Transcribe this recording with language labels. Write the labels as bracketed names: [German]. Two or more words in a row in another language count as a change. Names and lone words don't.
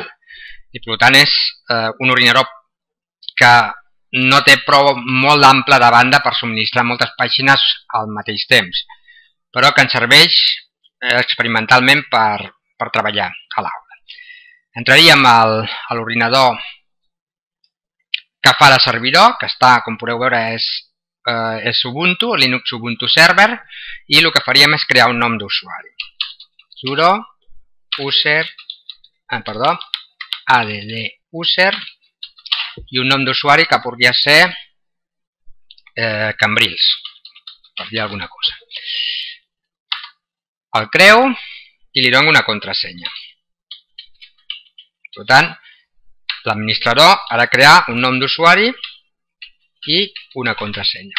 [Catalan] I, per tant, és un ordinador que no té prou molt ample de banda per subministrar moltes pàgines al mateix temps, però que ens serveix experimentalment per treballar a l'aula. Entraríem a l'ordinador que fa de servidor, que està, com podeu veure, és Ubuntu, Linux Ubuntu Server, i el que faríem és crear un nom d'usuari. [English] Sudo user, add user, [Catalan] i un nom d'usuari que podria ser Cambrils, per dir alguna cosa. El creo i li dono una contrasenya. Per tant, l'administrador ha de crear un nom d'usuari i una contrasenya.